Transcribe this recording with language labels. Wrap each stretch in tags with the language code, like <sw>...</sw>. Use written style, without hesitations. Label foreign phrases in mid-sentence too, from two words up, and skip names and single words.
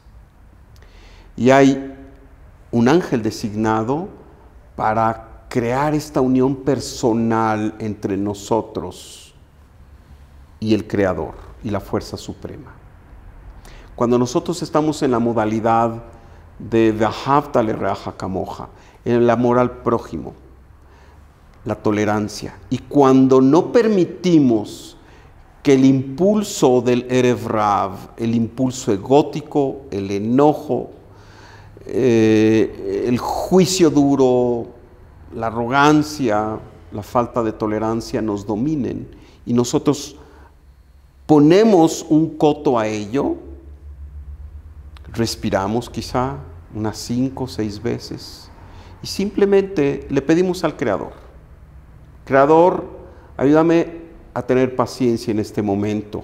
<es>Y hay un ángel designado para crear esta unión personal entre nosotros y el Creador y la fuerza suprema. Cuando nosotros estamos en la modalidad de</es> <he>ואהבת לרעך כמוך,</he> <es>en el amor al prójimo, la tolerancia, y cuando no permitimos que el impulso del</es> <he>ערב רב,</he> <es>el impulso egótico, el enojo, el juicio duro, la arrogancia, la falta de tolerancia nos dominen y nosotros ponemos un coto a ello, respiramos quizá unas 5 o 6 veces y simplemente le pedimos al Creador: Creador, ayúdame a tener paciencia en este momento.</es>